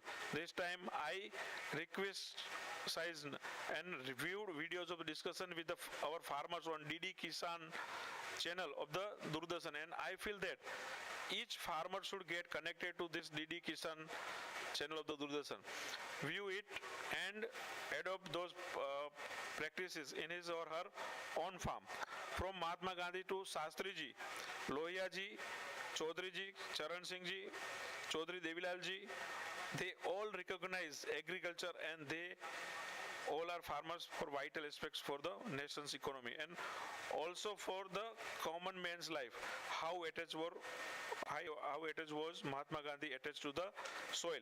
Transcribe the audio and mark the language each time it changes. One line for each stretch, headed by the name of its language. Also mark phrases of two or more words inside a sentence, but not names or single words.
English: This time I requested and reviewed videos of discussion with our farmers on DD Kisan channel of the Doordarshan, and I feel that each farmer should get connected to this DD Kisan channel of the Doordarshan, view it and adopt those practices in his or her own farm. From Mahatma Gandhi to Shastri ji, Lohia ji, Chaudhary ji, Charan Singh ji, Chaudhary Devilal ji, they all recognize agriculture and they all are farmers for vital aspects for the nation's economy and also for the common man's life. How attached was Mahatma Gandhi attached to the soil.